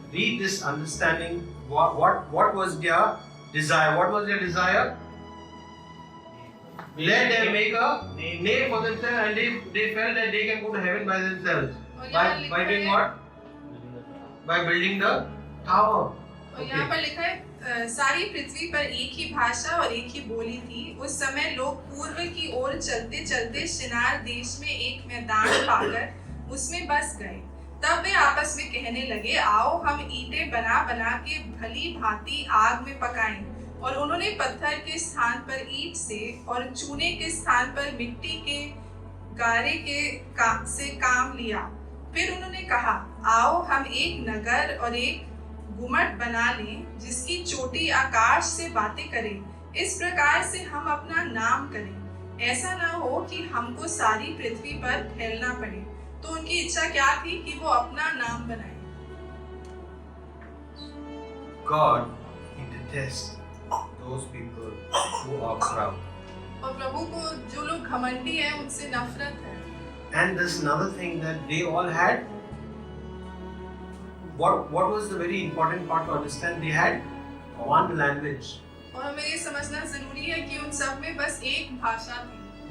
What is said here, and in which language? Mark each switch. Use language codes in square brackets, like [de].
[en] Read this understanding. What was their desire? What was their desire? Let them make a name for themselves, and they felt that they can go to heaven by themselves. By doing what? By building the tower. [hi] और यहाँ पर लिखा है, सारी पृथ्वी पर एक ही भाषा और एक ही बोली थी। उस समय लोग पूर्व की ओर चलते चलते शिनार देश में एक मैदान पाकर उसमें बस गए। तब वे आपस में कहने लगे, आओ हम ईंटें बना बना के भली भांति आग में पकाएं। और उन्होंने पत्थर के स्थान पर ईंट से और चूने के स्थान पर मिट्टी के गारे से काम लिया। फिर उन्होंने कहा, आओ हम एक नगर और एक गुम्मट बना लें जिसकी चोटी आकाश से बातें करें। इस प्रकार से हम अपना नाम करें। ऐसा ना हो कि हमको सारी पृथ्वी पर फैलना पड़े। तो उनकी इच्छा क्या थी कि वो अपना नाम बनाए। [en] God, He detests those people who are proud. [hi] और प्रभु को जो लोग घमंडी हैं उनसे नफरत है। [en] And there's another thing that they all had. What was the very important part to understand? They had one language. [hi] और हमें ये समझना जरूरी है कि उन सब में बस एक भाषा थी।